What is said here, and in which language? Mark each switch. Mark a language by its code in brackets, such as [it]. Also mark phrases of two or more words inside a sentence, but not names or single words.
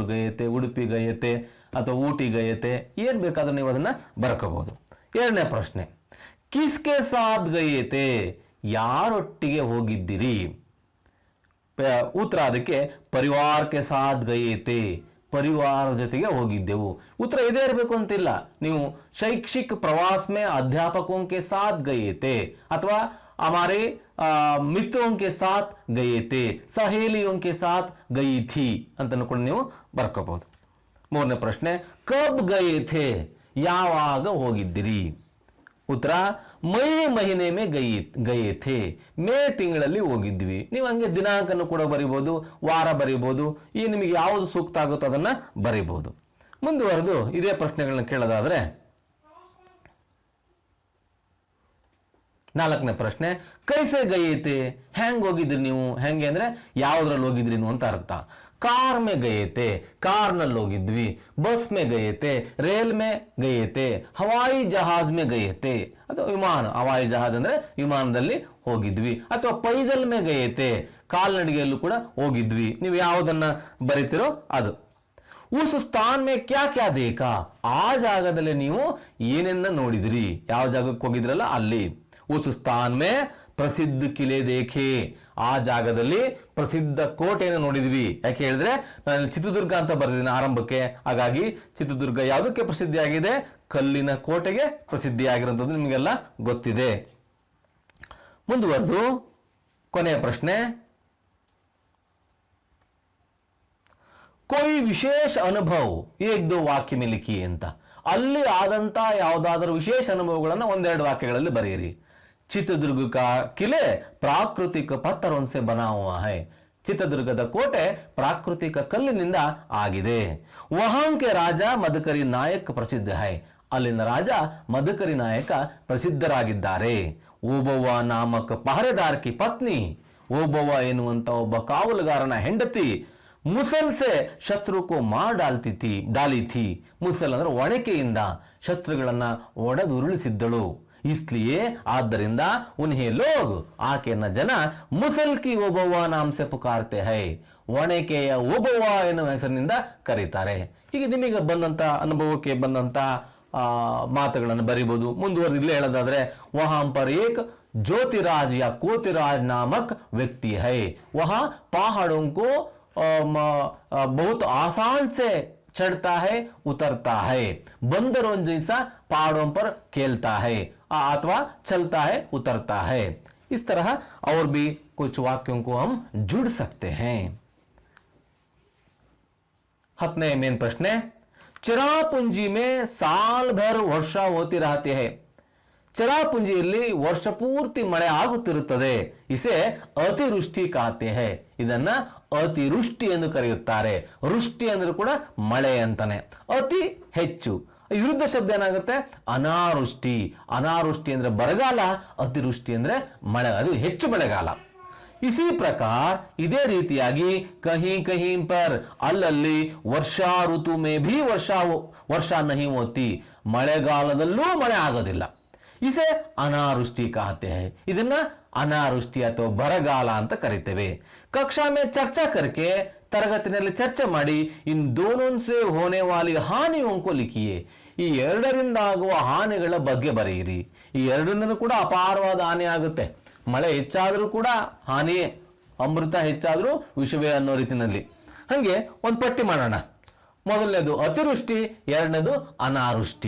[hi] गए थे उडुपी गए थे [kn] ಅಥವಾ [hi] ऊटी गए थे [kn] ಏನು ಬೇಕಾದ್ರೂ ನೀವು ಅದನ್ನ ಬರ್ಕೋಬಹುದು ಎರಡನೇ ಪ್ರಶ್ನೆ [hi] किसके साथ गए थे [kn] ಯಾರೊಟ್ಟಿಗೆ ಹೋಗಿದ್ದೀರಿ ಉತ್ತರ ಅದಕ್ಕೆ ಪರಿವಾರಕ್ಕೆ ಸಾಥ್ ಗಯೇತೆ ಪರಿವಾರ ಜೊತೆಗೆ ಹೋಗಿದ್ದೆವು ಉತ್ತರ ಇದೇ ಇರಬೇಕು ಅಂತಿಲ್ಲ ನೀವು [hi] शैक्षिक प्रवास में अध्यापकों के साथ गए [kn] थे ಅಥವಾ [hi] हमारे मित्रों के साथ गए थे सहेलियों के साथ गई थी [kn] ಅಂತ ಕೂಡ ನೀವು ಬರ್ಕೋಬಹುದು ಮೂರನೇ ಪ್ರಶ್ನೆ [hi] कब गए थे [kn] ಯಾವಾಗ ಹೋಗಿದ್ದೀರಿ ಉತ್ತರ [hi] मई महीने में गए थे [kn] ಮೇ ತಿಂಗಳಲ್ಲಿ ಹೋಗಿದ್ವಿ ನೀವು ಹಂಗೆ ದಿನಾಂಕನ್ನು ಕೂಡ ಬರೀಬಹುದು ವಾರ ಬರೀಬಹುದು ಈ ನಿಮಗೆ ಯಾವುದು ಸೂಕ್ತ ಆಗುತ್ತೋ ಅದನ್ನ ಬರೀಬಹುದು ಮುಂದುವರೆದು ಇದೇ ಪ್ರಶ್ನೆಗಳನ್ನ ಕೇಳೋದಾದ್ರೆ 4ನೇ ಪ್ರಶ್ನೆ [hi] कैसे गए थे [kn] ಹೆಂಗ್ ಹೋಗಿದ್ರಿ ನೀವು ಹೆಂಗೆ ಅಂದ್ರೆ ಯಾವುದ್ರಲ್ಲಿ ಹೋಗಿದ್ರಿ ಅಂತ ಅರ್ಥ [hi] कार में गए थे [kn] कार ನಲ್ಲಿ ಹೋಗಿದ್ವಿ ಬಸ್ [hi] में गए थे रेल में गए थे हवाई जहाज में गए थे [kn] ಅಥವಾ ವಿಮಾನ [hi] हवाई जहाज [kn] ಅಂದ್ರೆ ವಿಮಾನದಲ್ಲಿ ಹೋಗಿದ್ವಿ ಅಥವಾ [hi] ಪೈದಲ್ में गए थे [kn] ಕಾಲ್ನಡಿಗೆಯಲ್ಲೂ ಕೂಡ ಹೋಗಿದ್ವಿ ನೀವು ಯಾವುದನ್ನ ಬರೀತಿರೋ ಅದು [hi] उस स्थान में क्या क्या देखा [kn] ಆ ಜಾಗದಲ್ಲಿ ನೀವು ಏನೇನ್ನ ನೋಡಿದ್ರಿ ಯಾವ ಜಾಗಕ್ಕೆ ಹೋಗಿದ್ರಲ್ಲ ಅಲ್ಲಿ [hi] उस स्थान में प्रसिद्ध किले देखे [kn] ಆ ಜಾಗದಲ್ಲಿ ಪ್ರಸಿದ್ಧ ಕೋಟೆಯನ್ನು ನೋಡಿದ್ವಿ ಯಾಕೆ ಹೇಳಿದ್ರೆ ನಾನು ಚಿತ್ರದುರ್ಗ ಅಂತ ಬರೆದಿದ್ದೀನಿ ಆರಂಭಕ್ಕೆ ಹಾಗಾಗಿ ಚಿತ್ರದುರ್ಗ ಯಾವುದಕ್ಕೆ ಪ್ರಸಿದ್ಧಿಯಾಗಿದೆ ಕಲ್ಲಿನ ಕೋಟೆಗೆ ಪ್ರಸಿದ್ಧಿಯಾಗಿರುವಂಥದ್ದು ನಿಮಗೆಲ್ಲ ಗೊತ್ತಿದೆ ಮುಂದುವರೆದು ಕೊನೆಯ ಪ್ರಶ್ನೆ [hi] कोई विशेष अनुभव एक दो वाक्य में लिखिए [kn] ಅಂತ ಅಲ್ಲಿ ಆದಂತ ಯಾವುದಾದರೂ ವಿಶೇಷ ಅನುಭವಗಳನ್ನು ಒಂದೆರಡು ವಾಕ್ಯಗಳಲ್ಲಿ ಬರೆಯಿರಿ ಚಿತ್ರದುರ್ಗ [hi] का किले प्राकृतिक पत्थरों से बना हुआ है [kn] ಚಿತ್ರದುರ್ಗದ ಕೋಟೆ ಪ್ರಾಕೃತಿಕ ಕಲ್ಲಿನಿಂದ ಆಗಿದೆ [hi] वहां के राजा मदकरी नायक प्रसिद्ध है [kn] ಅಲ್ಲಿನ ರಾಜ ಮದಕರಿ ನಾಯಕ ಪ್ರಸಿದ್ಧರಾಗಿದ್ದಾರೆ ಓಬವ್ವ [hi] नामक पहरेदार की पत्नी [kn] ಓಬವ್ವ ಎನ್ನುವಂತ ಒಬ್ಬ ಕಾವಲುಗಾರನ ಹೆಂಡತಿ [hi] मूसल से शत्रु को मार डाली थी [kn] ಮುಸಲ್ ಅಂದ್ರೆ ಒಣಕೆಯಿಂದ ಶತ್ರುಗಳನ್ನ ಒಡೆದುರುಳಿಸಿದ್ದಳು इसलिए ಆದ್ದರಿಂದ [hi] उन्हें लोग [kn] ಆಕೆಯನ್ನ ಜನ [hi] मूसल की ओबव्वा नाम से पुकारते हैं [kn] ಒಣಕೆಯ ಓಬವ್ವ ಎನ್ನುವ ಹೆಸರಿನಿಂದ ಕರೀತಾರೆ. ಹೀಗೆ ನಿಮಗೆ ಬಂದಂತ ಅನುಭವಕ್ಕೆ ಬಂದಂತ ಮಾತುಗಳನ್ನು ಬರಿಬೋದು. ಮುಂದುವರೆದು ಇಲ್ಲೇ ಹೇಳೋದಾದ್ರೆ [hi] वहां पर एक ज्योतिराज या कोतिराज नामक व्यक्ति है, वहां पहाड़ों को बहुत आसान से चढ़ता है उतरता है, बंदरों जैसा पहाड़ों पर खेलता है अथवा चलता है उतरता है. इस तरह और भी कुछ वाक्यों को हम जुड़ सकते हैं. 10वें मेन प्रश्न है, चिरापुंजी में साल भर वर्षा होती रहती है. [kn] ಚಿರಾಪುಂಜಿಯಲ್ಲಿ ವರ್ಷ ಪೂರ್ತಿ ಮಳೆ ಆಗುತ್ತಿರುತ್ತದೆ. [hi] इसे अतिवृष्टि कहते हैं. [kn] ಇದನ್ನ ಅತಿವೃಷ್ಟಿ ಎಂದು ಕರೆಯುತ್ತಾರೆ. ವೃಷ್ಟಿ ಅಂದ್ರೆ ಕೂಡ ಮಳೆ ಅಂತಾನೆ. ಅತಿ ಹೆಚ್ಚು. ವಿರುದ್ಧ ಶಬ್ದ ಏನಾಗುತ್ತೆ? ಅನಾವೃಷ್ಟಿ. ಅನಾವೃಷ್ಟಿ ಅಂದ್ರೆ ಬರಗಾಲ, ಅತಿವೃಷ್ಟಿ ಅಂದ್ರೆ ಮಳೆ, ಅದು ಹೆಚ್ಚು ಮಳೆಗಾಲ. [hi] इसी प्रकार [kn] ಇದೇ ರೀತಿಯಾಗಿ [hi] कहीं कहीं पर ಅಲ್ಲಲ್ಲಿ वर्षा ऋतु में भी ವರ್ಷಾ नहीं होती. [kn] ಮಳೆಗಾಲದಲ್ಲೂ ಮಳೆ ಆಗೋದಿಲ್ಲ. [hi] इसे अनावृष्टि कहते हैं. [kn] ಇದನ್ನ ಅನಾವೃಷ್ಟಿ ಅಥವಾ ಬರಗಾಲ ಅಂತ ಕರೀತೇವೆ. [hi] कक्षा में चर्चा करके [kn] ತರಗತಿನಲ್ಲಿ ಚರ್ಚೆ ಮಾಡಿ [hi] इन दोनों से होने वाली हानियों को लिखिए. [kn] ಈ ಎರಡರಿಂದ ಆಗುವ ಹಾನಿಗಳ ಬಗ್ಗೆ ಬರೆಯಿರಿ. ಈ ಎರಡರಿಂದನೂ ಕೂಡ ಅಪಾರವಾದ ಹಾನಿ ಆಗುತ್ತೆ. ಮಳೆ ಹೆಚ್ಚಾದರೂ ಕೂಡ ಹಾನಿಯೇ, ಅಮೃತ ಹೆಚ್ಚಾದರೂ ವಿಷವೇ ಅನ್ನೋ ರೀತಿಯಲ್ಲಿ. ಹಾಗೆ ಒಂದು ಪಟ್ಟಿ ಮಾಡೋಣ. ಮೊದಲನೇದು ಅತಿವೃಷ್ಟಿ, ಎರಡನೇದು ಅನಾವೃಷ್ಟಿ.